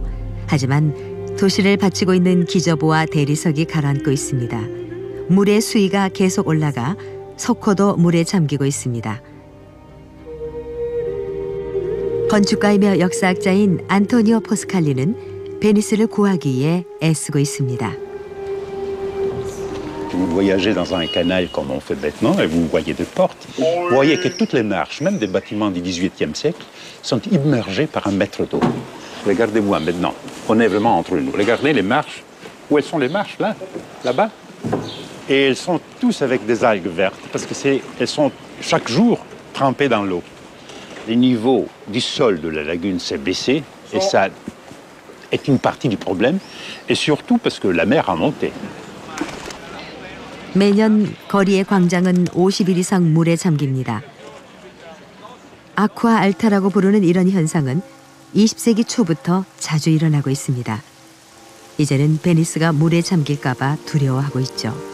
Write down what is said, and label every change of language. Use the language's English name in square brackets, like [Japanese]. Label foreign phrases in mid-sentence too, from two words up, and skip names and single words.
[Korean] 하지만 도시를 받치고 있는 기저보와 대리석이 가라앉고 있습니다. 물의 수위가 계속 올라가 석호도 물에 잠기고 있습니다. 건축가이며 역사학자인 안토니오 포스칼리는 베니스를 구하기 위해 애쓰고 있습니다. [French] Vous voyagez dans un canal comme on fait maintenant et vous voyez des portes. Vous voyez que toutes les marches, même des bâtiments du XVIIIe siècle, sont immergées par un mètre d'eau. Regardez-moi maintenant, on est vraiment entre nous. Regardez les marches. Où elles sont les marches? Là, là-bas. Et elles sont tous avec des algues vertes parce que elles sont chaque jour trempées dans l'eau. Le niveau du sol de la lagune s'est baissé et ça est une partie du problème et surtout parce que la mer a monté. [Korean] 매년 거리의 광장은 50일 이상 물에 잠깁니다. 아쿠아 알타라고 부르는 이런 현상은 20세기 초부터 자주 일어나고 있습니다. 이제는 베니스가 물에 잠길까 봐 두려워하고 있죠.